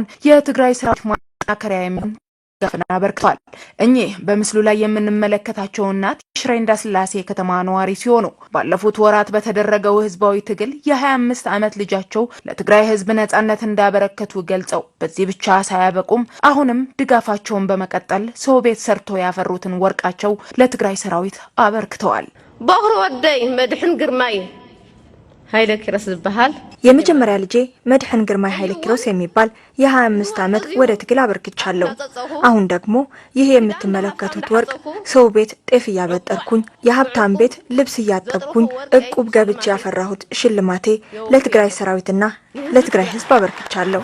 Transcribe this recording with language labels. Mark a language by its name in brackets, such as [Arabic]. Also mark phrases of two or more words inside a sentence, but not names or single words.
[Amharic] የትግራይ ሰራዊት ማጠናከሪያ የሚሆን ድጋፍን አበርክተዋል። እኚህ በምስሉ ላይ የምንመለከታቸው እናት የሽረ እንዳስላሴ ከተማ ነዋሪ ሲሆኑ ባለፉት ወራት በተደረገው ህዝባዊ ትግል የ25 ዓመት ልጃቸው ለትግራይ ህዝብ ነጻነት እንዳበረከቱ ገልጸው በዚህ ብቻ ሳያበቁም አሁንም ድጋፋቸውን በመቀጠል ሰው ቤት ሰርቶ ያፈሩትን ወርቃቸው ለትግራይ ሰራዊት አበርክተዋል። [Tigrinya] በእግሩ ወደይ መድሕን ግርማይ ኃይለ ኪሮስ ዝበሃል [Amharic] የመጀመሪያ ልጄ መድሕን ግርማይ ኃይለ ኪሮስ የሚባል የ25 ዓመት ወደ ትግል አበርክቻለሁ። አሁን ደግሞ ይሄ የምትመለከቱት ወርቅ ሰው ቤት ጤፍ ያበጠርኩኝ የሀብታም ቤት ልብስ ያጠብኩኝ እቁብ ገብቼ ያፈራሁት ሽልማቴ ለትግራይ ሰራዊትና ለትግራይ ህዝብ አበርክቻለሁ።